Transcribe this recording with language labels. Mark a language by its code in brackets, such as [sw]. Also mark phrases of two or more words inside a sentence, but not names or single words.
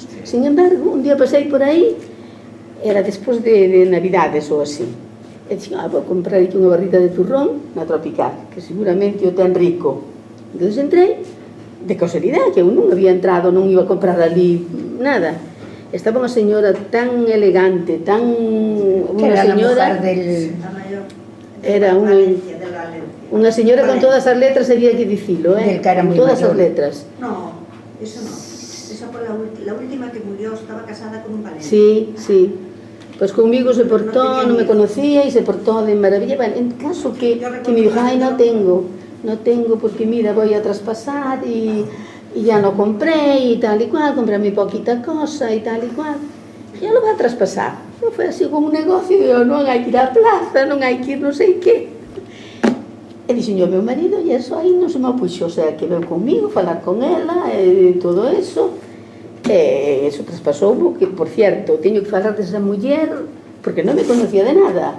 [es] Sin embargo, [gl] un día pasei por aí, era despois de Navidades ou así, e dixen, vou comprar aquí unha barrita de turrón na tropical, que seguramente o ten rico. Entón entrei, de casualidade, que eu non había entrado, non iba a comprar ali nada. Estaba unha señora tan elegante, tan... [es] Era a mujer del... [gl] Era unha señora con todas as letras, había que dicilo, [es] Del cara [gl] con [es] muy [gl] todas as [es] mayor. [gl] letras. [es] No, eso no. Esa fue la última que murió, estaba casada con un valiente. Sí, sí. Pues conmigo se portó, no me conocía y se portó de maravilla. Bueno, en caso que me dijo, ay, no tengo porque mira, voy a traspasar y ya no compré y tal y cual, compré muy poquita cosa y tal y cual. Ya lo va a traspasar. No fue así como un negocio, digo, [gl] non hai que ir á plaza, non hai que ir non sei que. E dixo, meu marido, e eso aí non se me opuxo, [es] o sea, [gl] que veu comigo, falar con ela, e todo eso. E eso traspasou, porque, [es] por cierto, [gl] teño que falar desa muller, porque non me conocía de nada.